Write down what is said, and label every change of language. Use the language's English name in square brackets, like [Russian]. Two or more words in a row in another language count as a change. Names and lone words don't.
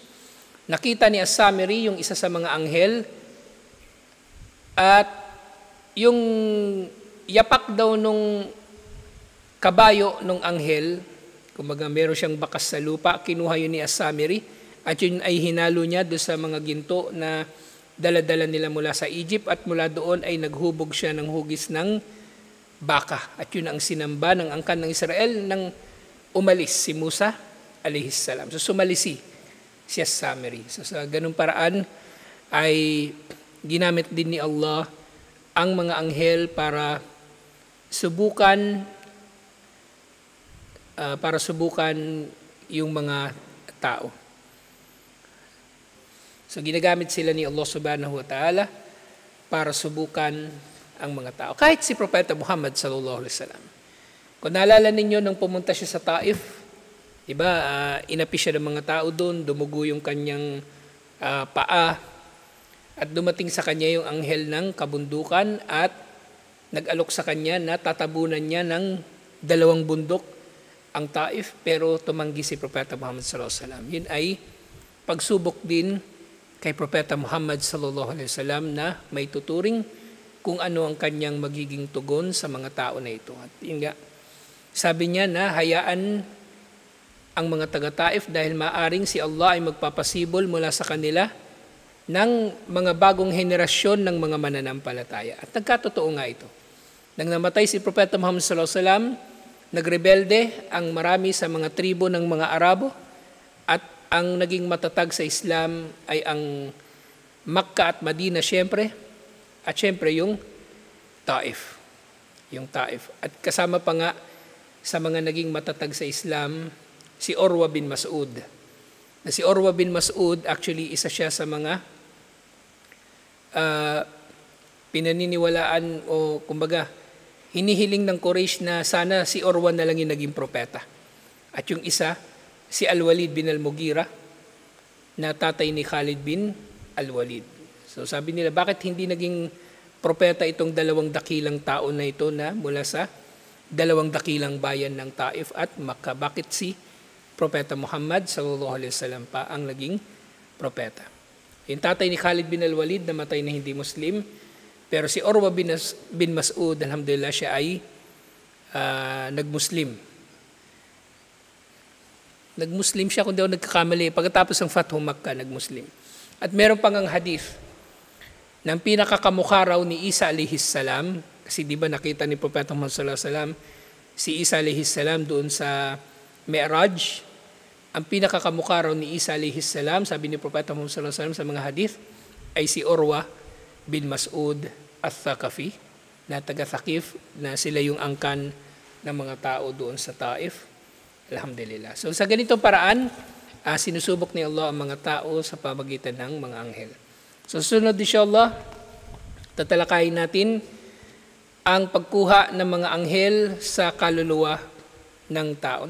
[Filipino] Nakita ni As-Samiri yung isa sa mga anghel, at yung yapak daw nung kabayo nung anghel, kumbaga meron siyang bakas sa lupa, kinuha yun ni As-Samiri, at yun ay hinalo niya doon sa mga ginto na daladala nila mula sa Egypt, at mula doon ay naghubog siya ng hugis ng baka. At yun ang sinamba ng angkan ng Israel nang umalis si Musa [Arabic] عليه السلام. [Filipino] So sumalisi si As-Samiri. So sa ganung paraan ay ginamit din ni Allah ang mga anghel para subukan yung mga tao. So ginagamit sila ni Allah [Arabic] سبحانه وتعالى [Filipino] para subukan ang mga tao. Kahit si Propeta Muhammad [Arabic] صلى الله عليه وسلم. [Filipino] Kung naalala ninyo nung pumunta siya sa Taif, diba, inapi siya ng mga tao doon, dumugo yung kanyang paa, at dumating sa kanya yung anghel ng kabundukan at nag-alok sa kanya na tatabunan niya ng 2 bundok ang Taif, pero tumanggi si Propeta Muhammad [Arabic] صلى الله عليه وسلم. [Filipino] Yun ay pagsubok din kay Propeta Muhammad [Arabic] صلى الله عليه وسلم [Filipino] na may tuturing kung ano ang kanyang magiging tugon sa mga tao na ito. At yun nga, sabi niya na hayaan ang mga taga-Taif dahil maaring si Allah ay magpapasibol mula sa kanila ng mga bagong henerasyon ng mga mananampalataya. At nagkatotoo nga ito. Nang namatay si Propeta Muhammad [Arabic] صلى الله عليه وسلم, [Filipino] nagrebelde ang marami sa mga tribo ng mga Arabo, at ang naging matatag sa Islam ay ang Makkah at Madina syempre, at syempre yung Taif. Yung Taif. At kasama pa nga sa mga naging matatag sa Islam, si Urwa bin Mas'ud. Na si Urwa bin Mas'ud, actually isa siya sa mga pinaniniwalaan o kumbaga hinihiling ng Quraysh na sana si Urwa na lang yung naging propeta. At yung isa, si Al-Walid bin Al-Mughira, na tatay ni Khalid bin Al-Walid. So sabi nila, bakit hindi naging propeta itong 2 dakilang tao na ito na mula sa 2 dakilang bayan ng Taif at Makkah? Bakit si Propeta Muhammad [Arabic] صلى الله عليه وسلم [Filipino] pa ang naging propeta? Yung tatay ni Khalid bin Al-Walid namatay na hindi Muslim, pero si Urwa bin Mas'ud, alhamdulillah, siya ay nag-Muslim. Nag-Muslim siya, kung di ako nagkakamali, pagkatapos ng Fathu Makkah, nag-Muslim. At meron pang ang hadith ng pinakakamukha raw ni Isa [Arabic] عليه السلام, [Filipino] kasi di ba nakita ni Propeta Muhammad [Arabic] صلى الله عليه وسلم [Filipino] si Isa [Arabic] عليه السلام [Filipino] doon sa Mi'raj. Ang pinakakamukha raw ni Isa [Arabic] عليه السلام, [Filipino] sabi ni Propeta Muhammad [Arabic] صلى الله عليه وسلم [Filipino] sa mga hadith, ay si Urwa bin Mas'ud al-Thaqafi, na taga-Thaqif, na sila yung angkan ng mga tao doon sa Taif. Alhamdulillah. So sa ganitong paraan, sinusubok ni Allah ang mga tao sa pamagitan ng mga anghel. So sunod insyaAllah, tatalakayin natin ang pagkuha ng mga anghel sa kaluluwa ng tao.